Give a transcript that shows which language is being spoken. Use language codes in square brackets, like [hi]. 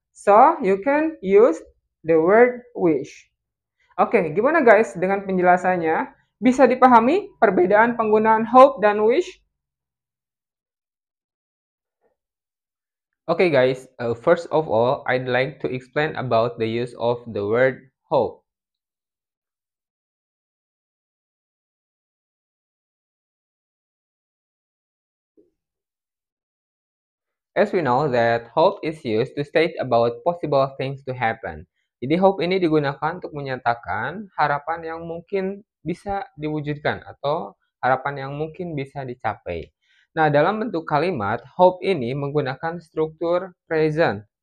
[en] So, you can use the word wish. [id] Oke, gimana guys dengan penjelasannya? Bisa dipahami perbedaan penggunaan hope dan wish? [en] Okay guys, first of all, I'd like to explain about the use of the word hope. As we know that hope is used to state about possible things to happen. [id] Jadi hope ini digunakan untuk menyatakan harapan yang mungkin bisa diwujudkan atau harapan yang mungkin bisa dicapai. Nah, dalam bentuk kalimat, hope ini menggunakan struktur present.